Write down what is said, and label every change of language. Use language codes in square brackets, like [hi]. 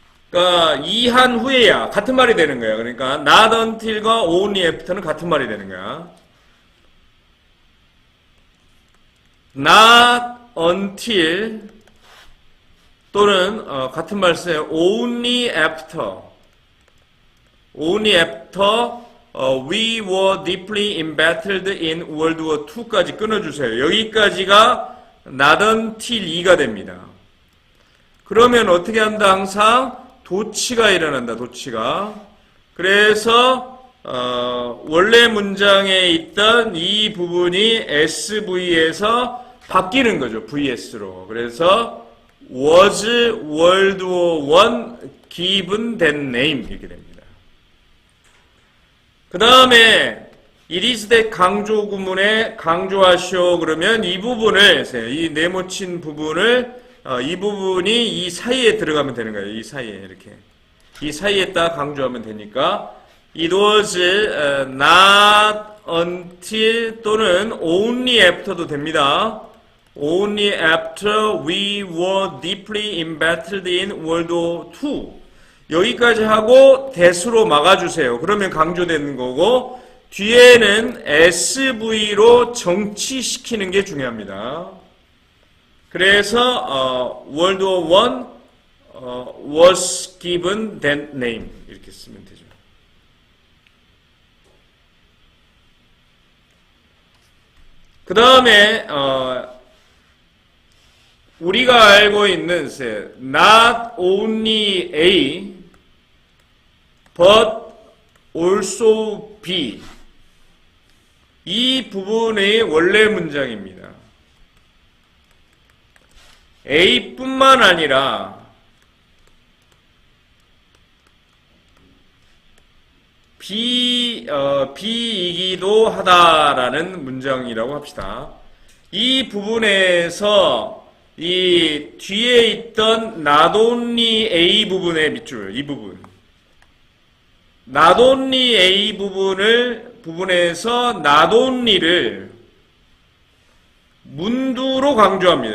[ko] 그러니까 이한 후에야 같은 말이 되는 거야. 그러니까 [en] not until [ko] 과 [en] only after [ko] 는 같은 말이 되는 거야. not until 또는 같은 말 써요. [en] only after we were deeply embattled in World War II [ko] 까지 끊어주세요. 여기까지가 not until 2가 됩니다. 그러면 어떻게 한다? 항상 도치가 일어난다. 도치가 그래서 원래 문장에 있던 이 부분이 SV에서 바뀌는 거죠. VS로. 그래서 [en] was World War I given that name [ko] 이렇게 됩니다. 그 다음에 it is that 강조 구문에 강조하시오 그러면 이 부분을 이 네모친 부분을 이 부분이 이 사이에 들어가면 되는 거예요. 이 사이에 이렇게 이 사이에다 강조하면 되니까 [en] it was not until [ko] 또는 [en] only after [ko] 도 됩니다. [en] Only after we were deeply embattled in World War II. [ko] 여기까지 하고 that으로 막아주세요. 그러면 강조되는 거고 뒤에는 SV로 정치시키는 게 중요합니다. 그래서 [en] World War I was given that name [ko] 이렇게 쓰면 되죠. 그 다음에 우리가 알고 있는 [en] not only A but also B [ko] 이 부분의 원래 문장입니다. A뿐만 아니라 B이기도 하다라는 문장이라고 합시다. 이 부분에서 이 뒤에 있던 not only A 부분의 밑줄, 이 부분. [en] not only A [ko] 부분에서 not only를 문두로 강조합니다.